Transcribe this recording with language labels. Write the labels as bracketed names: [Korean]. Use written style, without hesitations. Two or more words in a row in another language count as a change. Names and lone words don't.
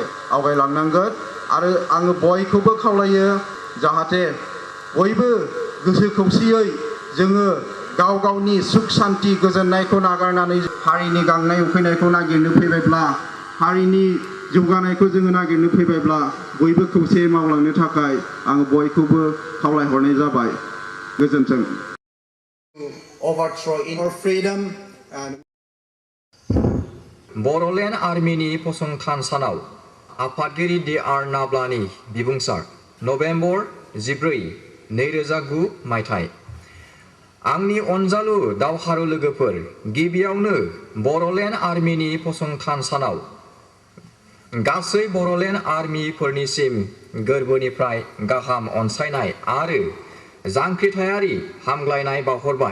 [Bodo] आवगायलांनांगोन आरो आङो बयखौबो खावलायो जाहाथे बयबो गोसो खौसेयै जोङो गाव गावनि सुख शान्ति गोजोननायखौ नागारनानै हारिनि गांनाय उखैनायखौ नागिरनो फैबायब्ला हारिनि जौगानायखौ जोङो नागिरनो फैबायब्ला बयबो खौसेयै मावलांनो थाखाय आङो बयखौबो खावलायहरनाय जाबाय गोजोन्थों [English] overthrow our freedom and [Bodo] बर'लेण्ड आर्मिनि फसंथान सानाव आफादगिरि D.R. नाब्लानि बिबुंसार नभेम्बर 14, 2009 मायथाइ आंनि अनजालु दावहारु लोगोफोर गिबियावनो बर'लेण्ड आर्मिनि फसंथान सानाव गासै बर'लेण्ड आर्मिफोरनिसिम गोरबोनिफ्राय गाहाम अनसायनाय आरो जांख्रिथायारि हामग्लायनाय बावहरबाय